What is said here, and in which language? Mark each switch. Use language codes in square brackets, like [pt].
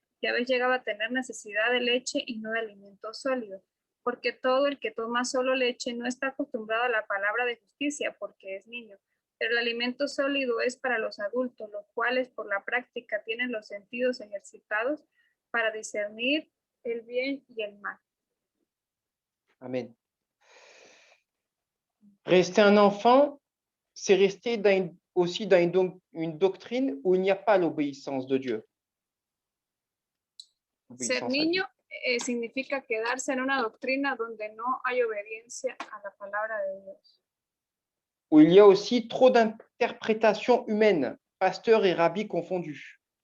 [es] Ya habéis llegado a tener necesidad de leche y no de alimento sólido, porque todo el que toma solo leche no está acostumbrado a la palabra de justicia porque es niño. Pero el alimento sólido es para los adultos, los cuales por la práctica tienen los sentidos ejercitados para discernir el bien y el mal. Amen. [fr] Rester un enfant, c'est rester aussi dans une doctrine où il n'y a pas l'obéissance de Dieu. [es] Ser [fr] Obéissance à [es] niño significa quedarse en una doctrina donde no hay obediencia a la palabra de Dios. [fr] où il y a aussi trop d'interprétations humaines, pasteurs et rabbis confondus.